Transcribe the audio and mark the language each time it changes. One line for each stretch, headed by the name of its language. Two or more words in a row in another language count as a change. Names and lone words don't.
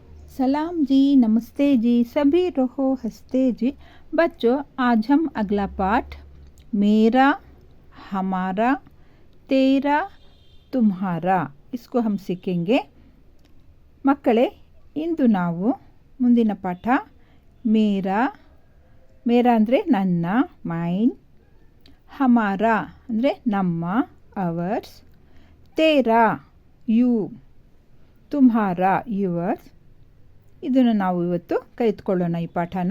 Hindi: सलाम जी, नमस्ते जी, सभी रहो हंसते जी। बच्चों, आज हम अगला पाठ मेरा, हमारा, तेरा, तुम्हारा इसको हम सीखेंगे।
Kannada: ಮಕ್ಕಳೇ, ಇಂದು ನಾವು ಮುಂದಿನ ಪಾಠ ಮೇರಾ ಅಂದರೆ ನನ್ನ, ಮೈನ್, ಹಮಾರ ಅಂದರೆ ನಮ್ಮ, ಅವರ್ಸ್, ತೇರಾ ಯು, ತುಮ್ಹಾರ ಯುವರ್ಸ್, ಇದನ್ನು ನಾವು ಇವತ್ತು ಕಲಿತ್ಕೊಳ್ಳೋಣ ಈ ಪಾಠನ.